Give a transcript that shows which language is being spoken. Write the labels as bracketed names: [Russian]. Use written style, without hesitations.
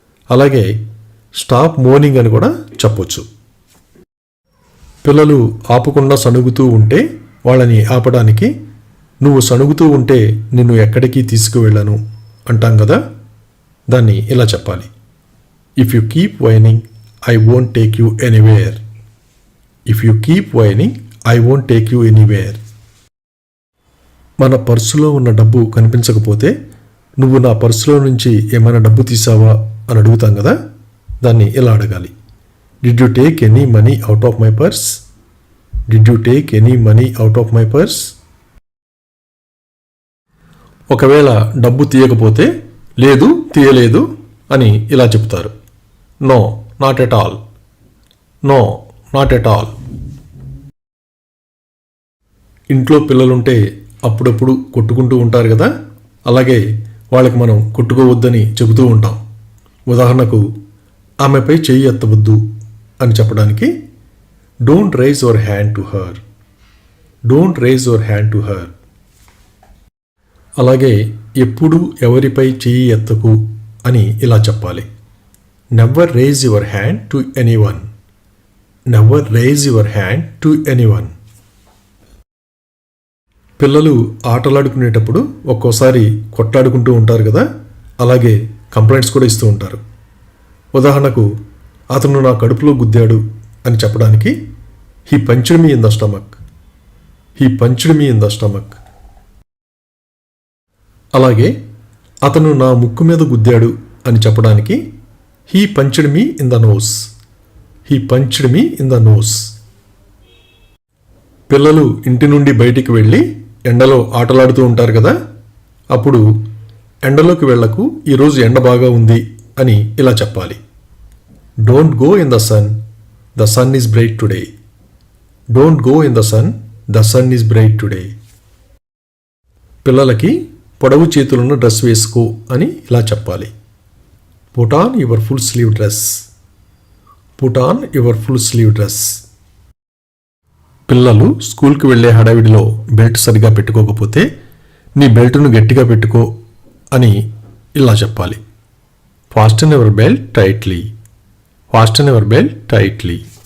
[Telugu] అలాగే [English] stop mourning [Telugu] అని కూడా చెప్పొచ్చు. పిల్లలు ఆపకుండా సణుగుతూ ఉంటే వాళ్ళని ఆపడానికి నువ్వు సణుగుతూ ఉంటే నిన్ను ఎక్కడికి తీసుకువెళ్ళను అంటాం కదా, దాన్ని ఇలా చెప్పాలి. [English] If you keep whining I won't take you anywhere. If you keep whining, I won't take you anywhere. [Telugu] మన పర్సులో ఉన్న డబ్బు కనిపించకపోతే నువ్వు నా పర్సులో నుంచి ఏమైనా డబ్బు తీసావా అని అడుగుతాం కదా, దాన్ని ఇలా అడగాలి. [English] Did you take any money out of my purse? Did you take any money out of my purse? [Telugu] ఒకవేళ డబ్బు తీయకపోతే లేదు తీయలేదు అని ఇలా చెప్తారు. [English] No. Not at all. No, not at all. [Telugu] ఇంట్లో పిల్లలుంటే అప్పుడప్పుడు కొట్టుకుంటూ ఉంటారు కదా, అలాగే వాళ్ళకి మనం కొట్టుకోవద్దని చెబుతూ ఉంటాం. ఉదాహరణకు ఆమెపై చెయ్యి ఎత్తవద్దు అని చెప్పడానికి [English] Don't raise your hand to her. Don't raise your hand to her. [Telugu] అలాగే ఎప్పుడు ఎవరిపై చెయ్యి ఎత్తకు అని ఇలా చెప్పాలి. [English] Never raise your hand to anyone. Never raise your hand to anyone. [Telugu] పిల్లలు ఆటలాడుకునేటప్పుడు ఒక్కోసారి కొట్లాడుకుంటూ ఉంటారు కదా, అలాగే కంప్లైంట్స్ కూడా ఇస్తూ ఉంటారు. ఉదాహరణకు అతను నా కడుపులో గుద్దాడు అని చెప్పడానికి [English] he punched me in the stomach. He punched me in the stomach. [Telugu] అలాగే అతను నా ముక్కు మీద గుద్దాడు అని చెప్పడానికి [English] He punched me in the nose. He punched me in the nose. [Telugu] పిల్లలు ఇంటి నుండి బయటికి వెళ్ళి ఎండలో ఆటలాడుతూ ఉంటారు కదా, అప్పుడు ఎండలోకి వెళ్ళకు, ఈరోజు ఎండ బాగా ఉంది అని ఇలా చెప్పాలి. [English] Don't go in the sun. The sun is bright today. Don't go in the sun. The sun is bright today. [Telugu] పిల్లలకి పొడవు చేతులున్న డ్రెస్ వేసుకో అని ఇలా చెప్పాలి. [English] Put on your full sleeve dress. Put on your full sleeve dress. [Telugu] పిల్లలు స్కూల్కి వెళ్ళే హడావిడిలో బెల్ట్ సరిగా పెట్టుకోకపోతే నీ బెల్ట్ను గట్టిగా పెట్టుకో అని ఇలా చెప్పాలి. [English] Fasten your belt tightly. Fasten your belt tightly.